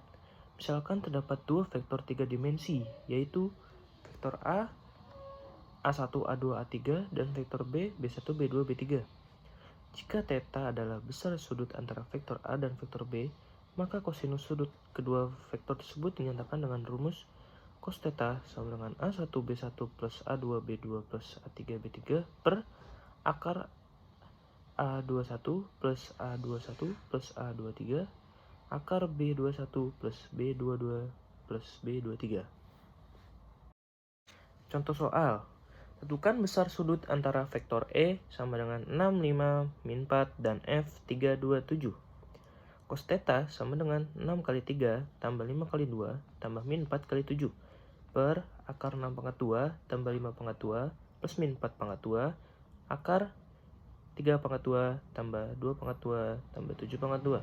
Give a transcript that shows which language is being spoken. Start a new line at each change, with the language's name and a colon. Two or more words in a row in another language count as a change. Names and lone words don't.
Indonesian: Misalkan terdapat dua vektor 3 dimensi yaitu vektor A, A1, A2, A3, dan vektor B, B1, B2, B3. Jika θ adalah besar sudut antara vektor A dan vektor B, maka kosinus sudut kedua vektor tersebut dinyatakan dengan rumus cos θ sama dengan A1 B1 plus A2 B2 plus A3 B3 per akar A21 plus A21 plus A23 akar B21 plus B22 plus B23. Contoh soal, tentukan besar sudut antara vektor E sama dengan 6, 5, min 4 dan F 3, 2, 7. Cos θ sama dengan 6 kali 3 tambah 5 kali 2 tambah min 4 kali 7 per akar 6 pangkat 2 tambah 5 pangkat 2 plus min 4 pangkat 2 akar 3 pangkat 2 tambah 2 pangkat 2 tambah 7 pangkat 2.